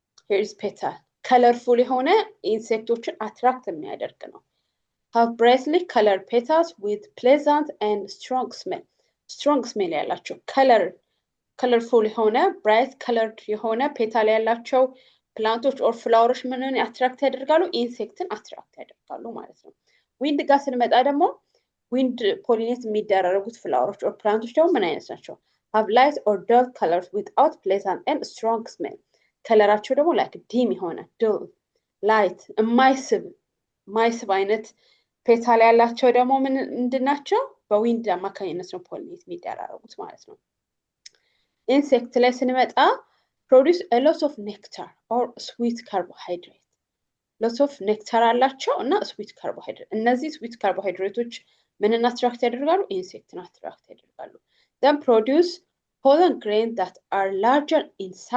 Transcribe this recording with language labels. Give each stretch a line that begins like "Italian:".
English: here is petal
Amharic: ከለርፉል የሆነ ኢንሴክቶችን አትራክት የሚያደርግ ነው።
English: have brightly colored petals with pleasant and strong smell
Amharic: ያላቸው ከለርፉል የሆነ ብራይት ከለርድ የሆነ ፔታል ያላቸው ፕላንቶች ኦር ፍላወሮች ምንን አትራክት ያደርጋሉ? ኢንሴክትን አትራክት ያደርጋሉ ማለት ነው። ዊንድ ጋር ስንመጣ ደግሞ ዊንድ ፖሊኔት የሚደራረጉት ፍላወሮች ኦር ፕላንቶች ደግሞ ምን አይነት ናቸው?
English: have light or dull colors without pleasant and strong smell
Amharic: ከለራቸው ደግሞ ላይክ ዲም የሆነ
English: dull light
Amharic: የማይስብ አይነት ፔታል ያላቸው ደግሞ ምንድን ናቸው? በዊንድ አማካኝነት ነው ፖሊኔት የሚደራረጉት ማለት ነው። ኢንሴክት ላይ ስንመጣ
English: produce a lot of nectar or sweet carbohydrate lots of nectar
Amharic: አላቸው እና
English: sweet carbohydrate
Amharic: እነዚህ
English: sweet carbohydrates
Amharic: ምንን
English: attract
Amharic: ያደርጋሉ ኢንሴክትን
English: attract
Amharic: ያደርጋሉ
English: then produce pollen grains that are larger in